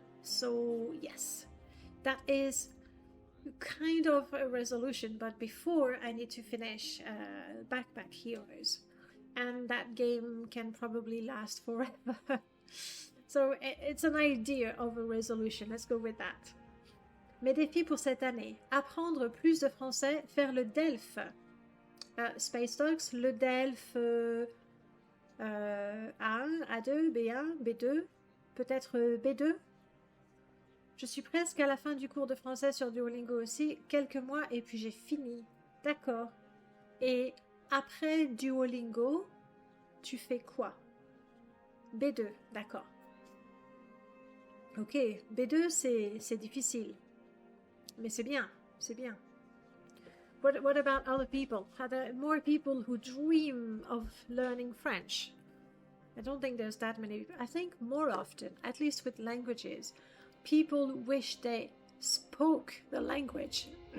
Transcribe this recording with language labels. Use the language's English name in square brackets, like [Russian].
[English] So yes, that is kind of a resolution, but before I need to finish Backpack Heroes. And that game can probably last forever. So it's an idea of a resolution. Let's go with that. [French] Mes défis pour cette année. Apprendre plus de français, faire le DELF. Space Dogs, le DELF A1, A2, B1, B2, peut-être B2. Je suis presque à la fin du cours de français sur Duolingo aussi. Quelques mois et puis j'ai fini. D'accord. Et après Duolingo, tu fais quoi? B2, d'accord. Ok, B2 c'est difficile. Mais c'est bien, c'est bien. [English] What about other people? Are there more people who dream of learning French? I don't think there's that many. I think more often, at least with languages, people wish they spoke the language.